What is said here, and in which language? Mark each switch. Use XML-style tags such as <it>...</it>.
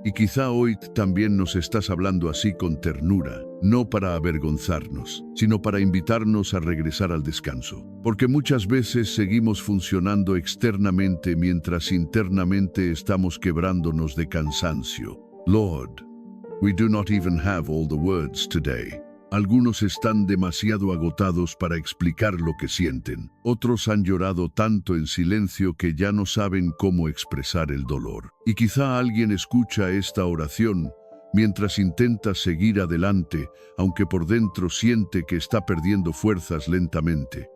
<es>Y quizá hoy también nos estás hablando así con ternura, no para avergonzarnos, sino para invitarnos a regresar al descanso. Porque muchas veces seguimos funcionando externamente mientras internamente estamos quebrándonos de cansancio.</es> <en>Lord, we do not even have all the words today.</en> <es>Algunos están demasiado agotados para explicar lo que sienten. Otros han llorado tanto en silencio que ya no saben cómo expresar el dolor. Y quizá alguien escucha esta oración mientras intenta seguir adelante, aunque por dentro siente que está perdiendo fuerzas lentamente.</es>